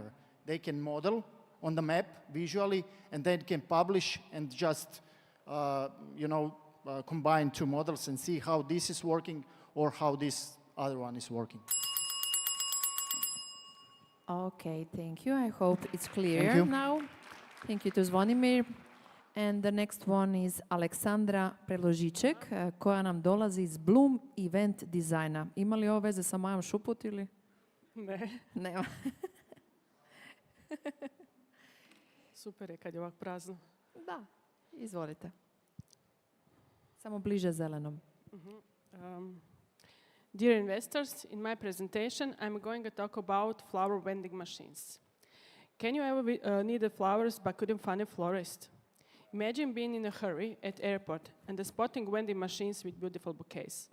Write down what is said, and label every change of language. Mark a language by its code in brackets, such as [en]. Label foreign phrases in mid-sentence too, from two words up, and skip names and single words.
[en] They can model on the map visually, and then can publish and just, combine two models and see how this is working or how this other one is working. Okay, thank you. I hope it's clear Thank you. now. Thank you to Zvonimir. And the next one is Aleksandra Preložiček, [hr] koja nam dolazi iz Bloom Event Designa. Ima li ovo veze sa Majom Šuput ili? Ne. Nema. Super je kad je ovak prazno. Da, izvolite. Samo bliže zelenom. [en] Dear investors, in my presentation, I'm going to talk about flower vending machines. Can you ever needed flowers but couldn't find a florist? Imagine being in a hurry at airport and spotting vending machines with beautiful bouquets.